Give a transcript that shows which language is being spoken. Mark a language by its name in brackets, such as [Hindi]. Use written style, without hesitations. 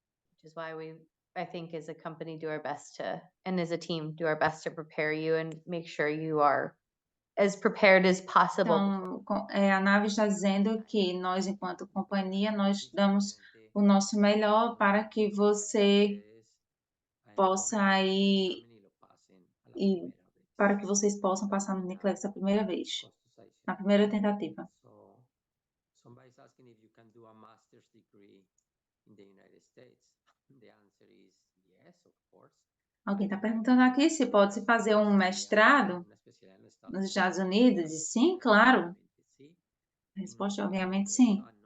[English] Which is why I think as a company do our best to, and as a team do our best to prepare you and make sure you are as prepared as possible. [Portuguese] Então, a Nave está dizendo que nós, enquanto companhia, nós damos o nosso melhor para que você possa ir e para que vocês possam passar no NCLEX a primeira vez, na primeira tentativa. [English] Somebody's asking if you can do a master's degree in the United States. The answer is yes, of course. [Portuguese] Alguém está perguntando aqui se pode-se fazer um mestrado nos Estados Unidos? E sim, claro. A resposta é obviamente sim.